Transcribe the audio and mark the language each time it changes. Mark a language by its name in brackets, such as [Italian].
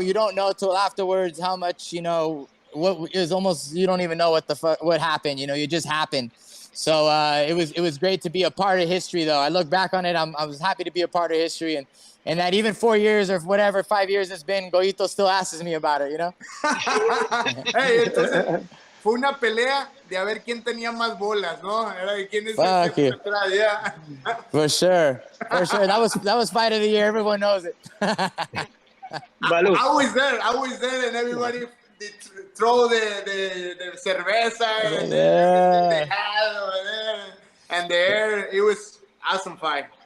[English] You don't know till afterwards how much, What it was almost. You don't even know what happened. It just happened. So it was great to be a part of history, though. I look back on it. I was happy to be a part of history, and that even 4 years or whatever, 5 years it's been, Goyito still asks me about it, [Spanish] Hey, entonces fue una pelea de a ver quién tenía más bolas, ¿no? Era de quién es [English] Fuck [Spanish] el [English] you. yeah. For sure. That was fight of the year. Everyone knows it. I was there, and everybody throw the cerveza and they had over there, and there it was awesome fight.